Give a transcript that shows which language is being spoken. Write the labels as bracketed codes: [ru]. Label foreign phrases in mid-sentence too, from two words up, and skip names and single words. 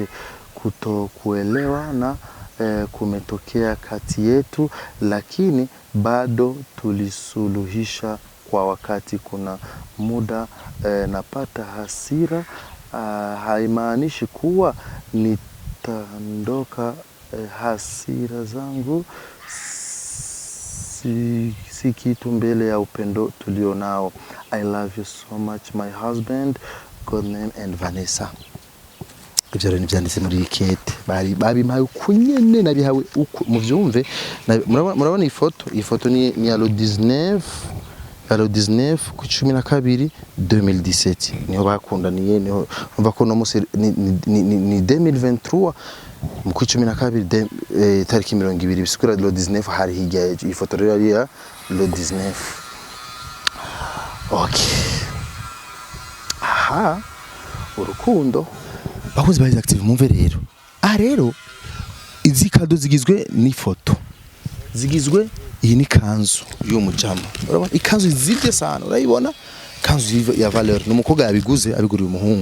[sw] Kutokuelewa na kumetokea kati yetu, lakini bado tulisuluhisha kwa wakati. Kuna muda napata hasira, haimaanishi kuwa nitaondoka. Hasira zangu si kitu mbele ya upendo tulionao. [en] I love you so much my husband, God name and Vanessa. [rn] Ibyo rero nibyanditse muri ikete bari mpaye kunyene nabihawe uko muvyumve. Murabona ifoto ni ya le 19 ku 12 2017 niho bakundaniye, niho umva ko no musi ni 2023 mu 12 tariki 20 bisikura le 19 hari hirya ifoto rero ya le 19. Okay, aha urukundo bakoze bayize active mumve rero. Rero izi kado zigizwe n'ifoto, zigizwe iyi ni kanzu yo mujama, urabona ikanzu zivye sana, urayibona kanzu ya valeur n'umukobwa yabiguze abiguriye umuhungu.